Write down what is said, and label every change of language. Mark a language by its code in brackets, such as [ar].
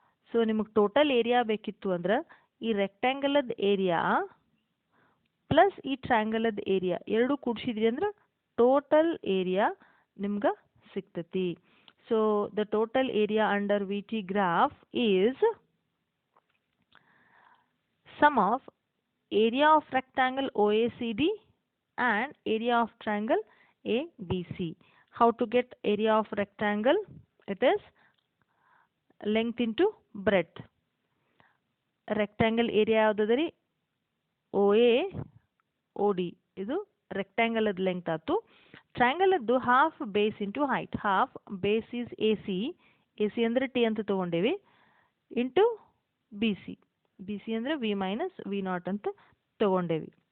[kn] So ನಿಮಗೆ total area ಬೇಕಿತ್ತು ಅಂದ್ರೆ ಈ ರೆಕ್ಟ್ಯಾಂಗಲದ ಏರಿಯಾ ಪ್ಲಸ್ ಈ ಟ್ರಯಾಂಗಲದ ಏರಿಯಾ ಎರಡು ಕೂಡಿಸಿದ್ರಿ ಅಂದ್ರೆ ಟೋಟಲ್ ಏರಿಯಾ ನಿಮ್ಗೆ ಸಿಗ್ತತಿ. [en] So the total area under V T graph is sum of area of rectangle O A C D and area of triangle ABC. How to get area of rectangle? It is length into breadth. [kn] Rectangle area ಯಾವ್ದದರಿ? [en] OA OD. [kn] ಇದು rectangle ಅದ length ಆಯ್ತು. Triangle ಅದ್ದು [en] Half base into height. Half base is AC. AC [kn] ಅಂದರೆ T ಅಂತ ತಗೊಂಡೇವಿ [en] Into BC. BC ಅಂದರೆ V minus V naught [kn] ಅಂತ ತಗೊಂಡೇವಿ.